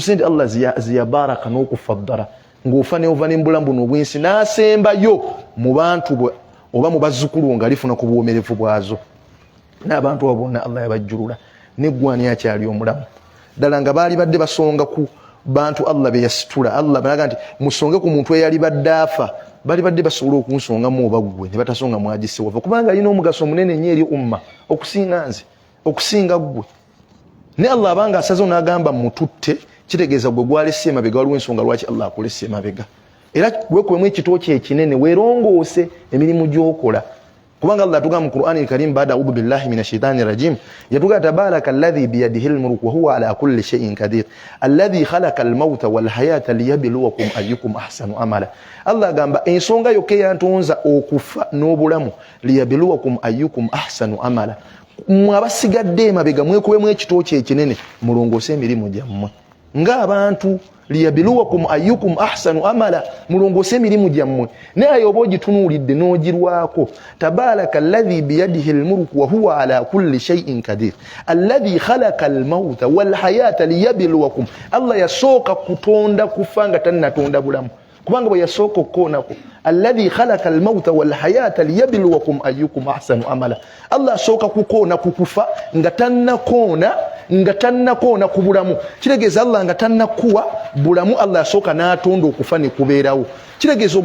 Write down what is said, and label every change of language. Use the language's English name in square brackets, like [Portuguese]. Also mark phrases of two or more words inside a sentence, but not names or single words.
[Ganda] sente Allah ziyabaraka n'okufaddala ng'ofa neova n'embulamu buno obwensi n'asembayo mu bantu bwe oba mu bazzukulu nga alifuna ku bwomerevu bwazo n'abantu abo bonna Allah yabajjulula neggwani akyali omulamu ddala nga baali badde basonga ku bantu Allah be yasitula Allah banaga nti musonge ku muntu eyali badde afa bali badde basobola okunsongamu oba ggwe ne batasonga mwagise wava kubanga alina omugaso munene nnyo eri umma okusinga nze okusinga ggwe ne Allah abanga asazo n'agamba mututte kitegeeza gwe gwalese emabega waliwo ensonga lwaki Allah akulese emabega era weekuwemu ekitooki ekinene weerongoose emirimu gy'okola kubanga Allah atugamba mu Qur'ani al-Karim [Arabic] بعد أعوذ بالله من الشيطان الرجيم yatuga تبارك الذي بيده الملك وهو على كل شيء قدير الذي خلق الموت والحياة ليبلوكم أيكم أحسن [Ganda] amala Allah gamba ensonga yoke yantonza okufa n'obulamu [Arabic] ليبلوكم أيكم أحسن عملا [Ganda] mwabasigadde emabega mwekuwemu ekitooki ekinene mulongoose emirimu gyammwe ng'abantu [Arabic] ليبلوكم أيكم أحسن عملا [Ganda] mulongoose emirimu gyammwe naye oba ogitunuulidde n'ogirwako [Arabic] تبارك الذي بيده الملك وهو على كل شيء قدير الذي خلق الموت والحياة ليبلوكم [Ganda] Allah yasooka kutonda kufa nga tannatonda bulamu kubanga bwe yasooka okukoonako [Arabic] الذي خلق الموت والحياة ليبلوكم أيكم أحسن عملا [Ganda] Allah asooka kukoona kukufa nga tannakoona ku bulamu kitegeeza Allah nga tannakuwa bulamu Allah asooka n'atonda okufa ne kubeerawo kitegeeza